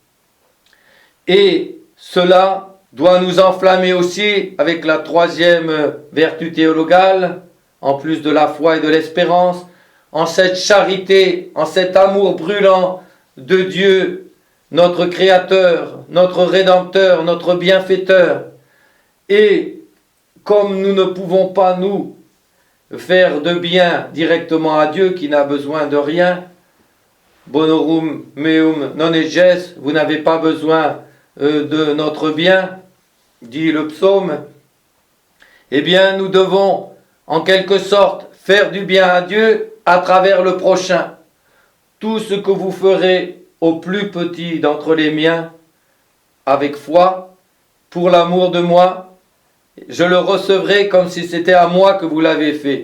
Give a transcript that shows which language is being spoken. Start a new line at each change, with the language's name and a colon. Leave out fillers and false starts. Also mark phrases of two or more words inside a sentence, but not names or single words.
French: Et cela doit nous enflammer aussi avec la troisième vertu théologale, en plus de la foi et de l'espérance, en cette charité, en cet amour brûlant de Dieu, notre Créateur, notre Rédempteur, notre Bienfaiteur. Et comme nous ne pouvons pas nous faire de bien directement à Dieu qui n'a besoin de rien,
Latin: bonorum meum non eges,
French: vous n'avez pas besoin de notre bien, dit le psaume, eh bien nous devons en quelque sorte faire du bien à Dieu à travers le prochain. Tout ce que vous ferez au plus petit d'entre les miens, avec foi, pour l'amour de moi, je le recevrai comme si c'était à moi que vous l'avez fait.